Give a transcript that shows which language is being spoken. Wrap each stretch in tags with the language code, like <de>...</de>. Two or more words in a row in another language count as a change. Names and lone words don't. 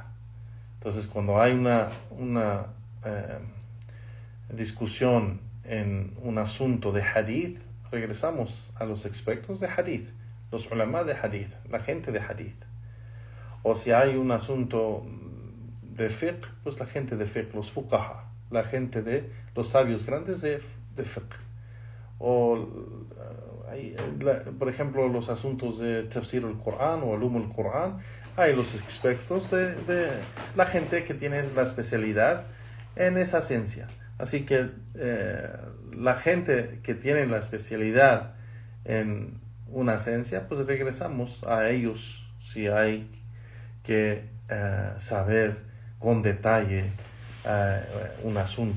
<es>Entonces, cuando hay una discusión en un asunto de hadith, regresamos a los expertos de hadith, los ulama de hadith, la gente de hadith. O si hay un asunto de fiqh, pues la gente de fiqh, los fuqaha, la gente de los sabios grandes de fiqh. O por ejemplo los asuntos de</es> <ar>تفسير القرآن</ar> <es>o</es> <ar>علوم القرآن,</ar> <es>hay los expertos de la gente que tiene la especialidad en esa ciencia. Así que la gente que tiene la especialidad en una ciencia, pues regresamos a ellos si hay que saber con detalle un asunto.</es>